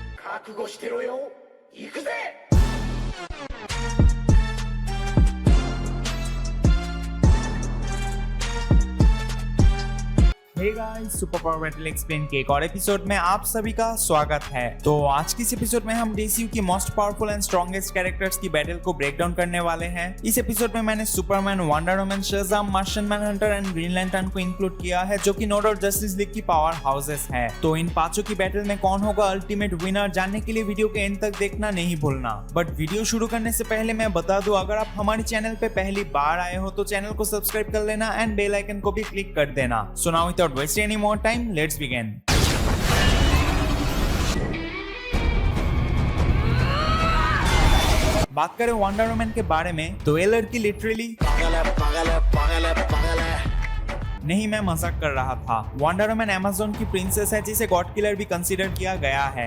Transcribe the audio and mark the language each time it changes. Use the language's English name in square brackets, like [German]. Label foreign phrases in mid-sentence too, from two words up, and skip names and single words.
[Japanese] 覚悟してろよ。行くぜ。 [English] hey guys, [Hindi] सुपर पावर बैटल एक्सप्लेन के एक और एपिसोड में आप सभी का स्वागत है। तो आज की इस एपिसोड में हम डीसीयू की [English] most powerful and strongest characters [Hindi] की बैटल को [English] break down [Hindi] करने वाले हैं। इस एपिसोड में मैंने सुपरमैन, वंडर वुमन, शज़ाम, मार्शियन मैनहंटर एंड ग्रीन लैंटर्न को इंक्लूड किया है, जो कि [English] no doubt [Hindi] जस्टिस लीग की [English] power houses [Hindi] हैं। तो इन पांचों की बैटल में कौन होगा [English] ultimate winner, [Hindi] जानने के लिए वीडियो के एंड तक देखना नहीं भूलना। बट वीडियो शुरू करने से पहले मैं बता दूं, अगर आप हमारे चैनल पे पहली बार आए हो तो चैनल को सब्सक्राइब कर लेना एंड [English] bell icon [Hindi] को भी क्लिक कर देना। [English] so now without wasting any more time, let's begin. [Hindi] बात करें वंडर वुमन के बारे में तो ये लड़की लिटरली नहीं, मैं मजाक कर रहा था। वंडर वुमन अमेज़न की प्रिंसेस है, जिसे [English] god killer [Hindi] भी कंसीडर किया गया है।